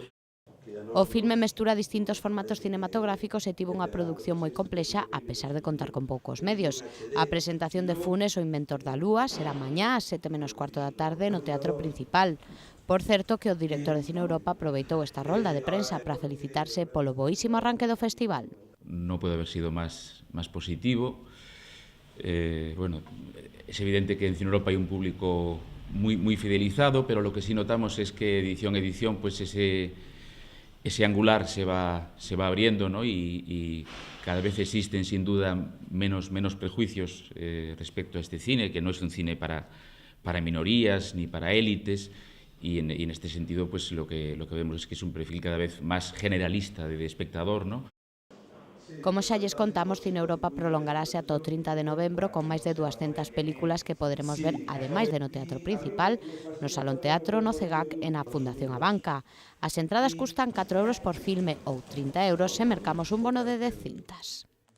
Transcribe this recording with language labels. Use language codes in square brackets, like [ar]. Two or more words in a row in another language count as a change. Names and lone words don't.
[gl] O filme mestura distintos formatos cinematográficos e tivo unha produción moi complexa a pesar de contar con poucos medios. A presentación de Funes, o inventor da lúa, será mañá ás 7:15 da tarde no Teatro Principal. Por certo que o director de Cine Europa aproveitou esta rolda de prensa para felicitarse polo boísimo arranque do festival. [es] No puede haber sido más positivo. Bueno, es evidente que en Cine Europa hay un público muy fidelizado, pero lo que sí notamos es que edición a edición pues ese angular se va abriendo, ¿no? y cada vez existen sin duda menos prejuicios respecto a este cine, que no es un cine para minorías ni para élites, y en este sentido pues lo que vemos es que es un perfil cada vez más generalista de espectador, ¿no? [gl] Como xa lles contamos, Cine Europa prolongarase ata o 30 de novembro con máis de 200 películas que poderemos ver, ademais de no Teatro Principal, no Salón Teatro, no CEGAC e na Fundación Abanca. As entradas custan 4 euros por filme ou 30 euros se mercamos un bono de 10 cintas.